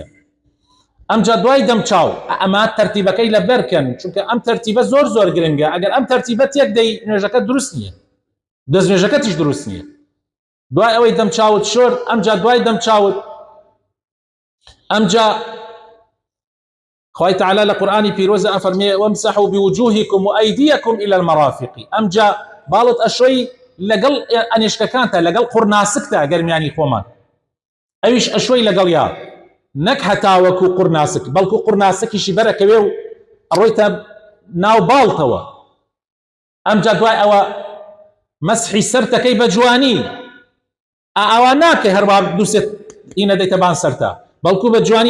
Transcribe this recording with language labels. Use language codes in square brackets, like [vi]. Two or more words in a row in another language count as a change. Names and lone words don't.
[ckb] ئەمجا دوای دەمچاو ئەمە تەرتیبەکەی لەبەرکەن، چونکە ئەم تەرتیبە زۆر گرنگە. ئەگەر ئەم تەرتیبە تێک دەی نوێژەکە دروست نییە، دەست نوێژەکەتیش دروست نییە. دوای ئەوەی دەمچاوت شۆرد، ئەمجا دوای دەمچاوت ئەمجا خوای تعالی لە قورئانی پیرۆزە ئەفەرمێ [ar] وامسحوا بوجوهكم وأيديكم إلى المرافق. [ckb] ئەمجا باڵت ئەشۆی لەگەڵ ئەنیشکەکانتە، لەگەڵ قورناسکتە گەرمیانی خۆمان، ئەویش ئەشۆی لەگەڵ یا نەک هەتاوەکو قورناسک، بەڵکو قورناسکیشی بەرەکەوێ و ئەڕۆیتە ناو باڵتەوە. ئەمجا دوای ئەوە مەسحی سەرتەکەی بە جوانی، ئاوا ناکە هەروە دووسێت ئینە دەیتە بان سەرتا، بەڵکو بە جوانی.